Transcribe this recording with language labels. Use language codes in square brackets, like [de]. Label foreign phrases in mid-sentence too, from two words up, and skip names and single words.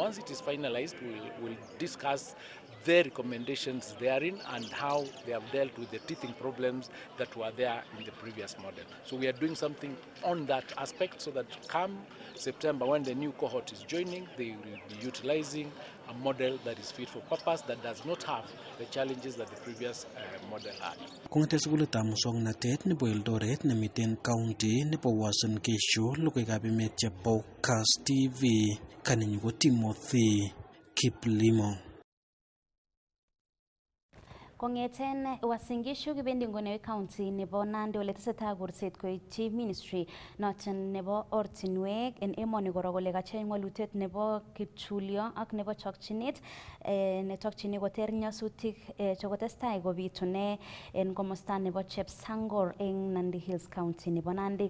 [en] Once it is finalized, we'll discuss their recommendations therein and how they have dealt with the teething problems that were there in the previous model. So we are doing something on that aspect so that come September, when the new cohort is joining, they will be utilizing a model that is fit for purpose, that does not have the challenges that the previous model had. [kln] Kong'ete sukulitab muswoknotet nebo Eldoret nemiten county nebo Uasin Gishu, logoiwekab emet chebo Kass TV, kaninyu ko Timothy Kiplimo. Kong'eten Uasin Gishu kibendi ngonewe county nebo Nandi ole tesetai kurset koityi ministry noton nebo ortinwek en emoni koro kole kacheng walutiet nebo kipchulyo ak nebo chokchinet netokchini koter nyasutik chekotestai kobitune en komosta nebo Chepsangor en Nandi Hills County nebo Nandi.